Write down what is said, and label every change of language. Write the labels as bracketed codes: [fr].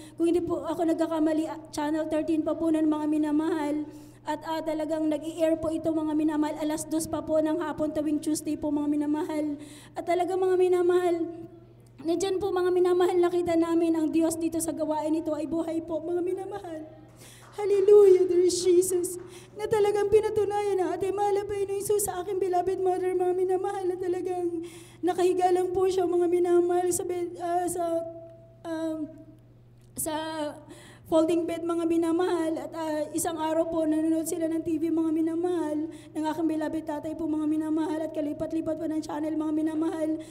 [tl] Kung hindi po ako nagkakamali, channel 13 pa po ng mga minamahal. At talagang nag-i-air po ito mga minamahal, 2:00 pa po ng hapon tuwing Tuesday po mga minamahal. At talagang mga minamahal, nandyan po mga minamahal, nakita namin ang Diyos dito sa gawain ito ay buhay po mga minamahal. [en] Hallelujah, there is Jesus. [tl] Na talagang pinatunayan na ating mahal na Panginoong Hesus sa aking beloved mother mga minamahal na talagang nakahiga lang po siya mga minamahal sa folding bed mga minamahal at isang araw po nanonood sila ng TV mga minamahal ng aking beloved tatay po mga minamahal at kalipat-lipat po ng channel mga minamahal.